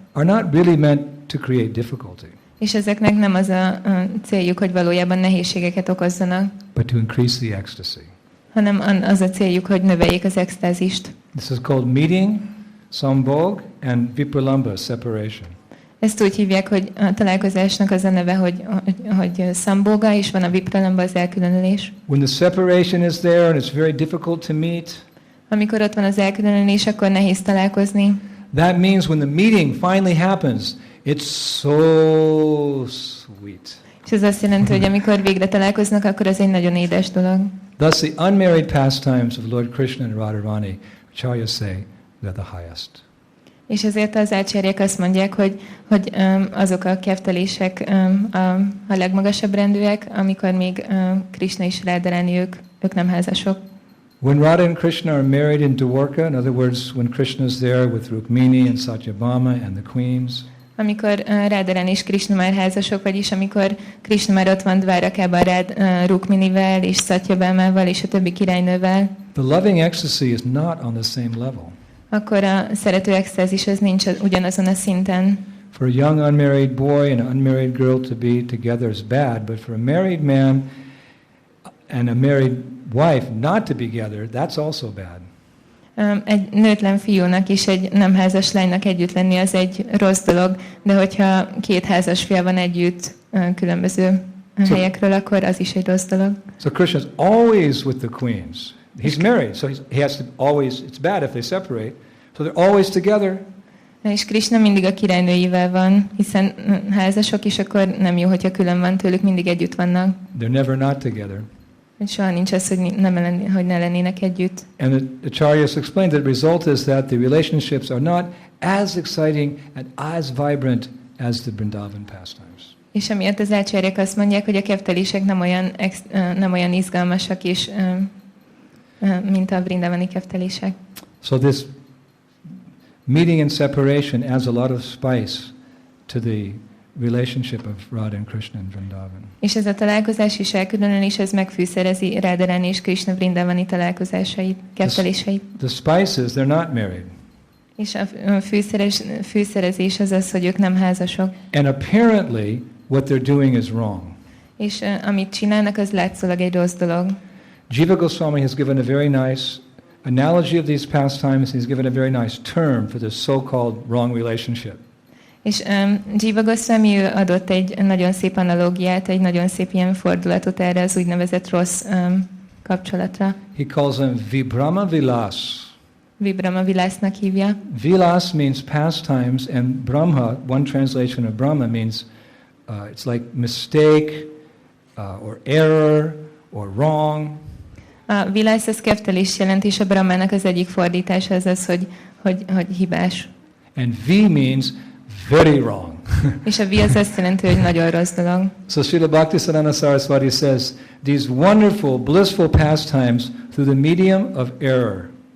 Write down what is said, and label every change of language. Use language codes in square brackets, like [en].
[en] Are not really meant to create difficulty. [hu] És ezeknek nem az a céljuk, hogy valójában nehézségeket okozzanak. [en] But to increase the ecstasy. [hu] Hanem az a céljuk, hogy növeljék az extázist. [en] This is called meeting, sambhog, and vipralamba, separation. [hu] Ezt úgy hívják, hogy a találkozásnak az a neve, hogy sambhoga, és van a vipralamba, az elkülönülés. [en] When the separation is there and it's very difficult to meet. [hu] Amikor ott van az elkülönülés, akkor nehéz találkozni. [en] That means when the meeting finally happens, it's so sweet. [hu] És ez azt jelenti, hogy amikor végre találkoznak, akkor ez egy nagyon édes dolog. [en] Thus the unmarried pastimes of Lord Krishna and Radharani, Acharya say, they're the highest. [hu] És ezért az ácsáryák azt mondják, hogy azok a keftelések a legmagasabb rendűek, amikor még Krishna és Radharani ők nem házasok. [en] When Radha and Krishna are married in Dwarka, in other words, when Krishna is there with Rukmini and Satyabhama and the queens. [hu] Amikor Radharani és Krishna már házasok, vagyis amikor Krishna már ott van Dvárakában Rukminivel és Satyabhamával és a többi királynővel. [en] The loving ecstasy is not on the same level. [hu] Akkor a szerető extázis az nincs ugyanazon a szinten. [en] For a young unmarried boy and an unmarried girl to be together is bad, but for a married man and a married wife not to be together, that's also bad. [hu] Egy nőtlen fiúnak és egy nem házas lánynak együtt lenni az egy rossz dolog, de hogyha két házas fia van együtt különböző helyekről, akkor az is egy rossz dolog. [en] So Krishna's always with the queens. He's married, so he has to always, it's bad if they separate, so they're always together. [hu] És Krishna mindig a királynőivel van, hiszen házasok, és akkor nem jó, hogyha külön van tőlük, mindig együtt vannak. [en] They're never not together. [hu] Soha nincs az, hogy ne lennének együtt. [en] And the Acharyas explained that the result is that the relationships are not as exciting and as vibrant as the Vrindavan pastimes. [hu] És emiatt az ácsáryák azt mondják, hogy a keftelések nem olyan izgalmasak is, mint a vrindavani keftelések. [en] So this meeting and separation adds a lot of spice to the relationship of Radha and Krishna in Vrindavan. [hu] És ez a találkozás és elkülönülés, ez megfűszerezi Radharani és Krishna vrindavani találkozásait, kefteléseit. [en] The spices, they're not married. [hu] És a fűszerezés az az, hogy ők nem házasok. [en] And apparently what they're doing is wrong. [hu] És amit csinálnak, az látszólag egy rossz dolog. [en] Jiva Goswami has given a very nice analogy of these pastimes. He's given a very nice term for this so-called wrong relationship. [hu] És Jiva Goswami adott egy nagyon szép analógiát, egy nagyon szép ilyen fordulatot erre az úgynevezett rossz kapcsolatra. [en] He calls them Vibrama Vilas. [hu] Vibrama Vilasnak hívja. [en] Vilas means pastimes, and Brahma, one translation of Brahma means it's like mistake or error or wrong. [hu] A vilasz az keftelés jelent, és a Brahmának az egyik fordítása az az, hogy hibás. [en] And V means very wrong. [hu] És a V az azt jelenti, hogy nagyon rossz dolog. [en] So Srila Bhaktisiddhanta Saraswati says, these wonderful, blissful pastimes through the medium of error.